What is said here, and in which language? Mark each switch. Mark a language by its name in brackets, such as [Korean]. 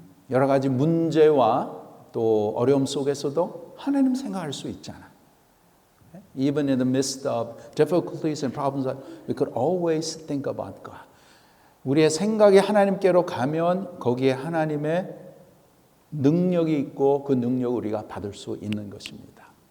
[Korean] 여러 가지 문제와 또 어려움 속에서도 하나님 생각할 수 있잖아요. [English] Even in the midst of difficulties and problems, we could always think about God. [Korean] 우리의 생각이 하나님께로 가면 거기에 하나님의 능력이 있고 그 능력을 우리가 받을 수 있는 것입니다.